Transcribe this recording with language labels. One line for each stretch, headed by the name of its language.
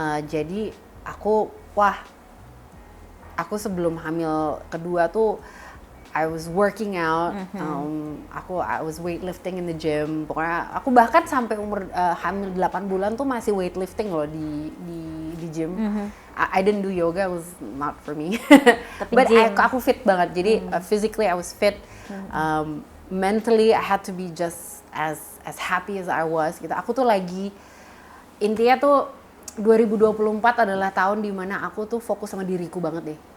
Indonesian: Jadi aku sebelum hamil kedua tuh
English: I was working out, I was weightlifting in the gym.
Indonesian: Pokoknya aku bahkan sampai umur hamil 8 bulan tuh masih weightlifting loh di gym.
English: I didn't do yoga, it was not for me. But
Indonesian: aku fit banget.
English: Jadi physically I was fit. Mentally I had to be just as happy as I was gitu.
Indonesian: Aku tuh lagi, intinya tuh 2024 adalah tahun dimana aku tuh fokus sama diriku banget deh.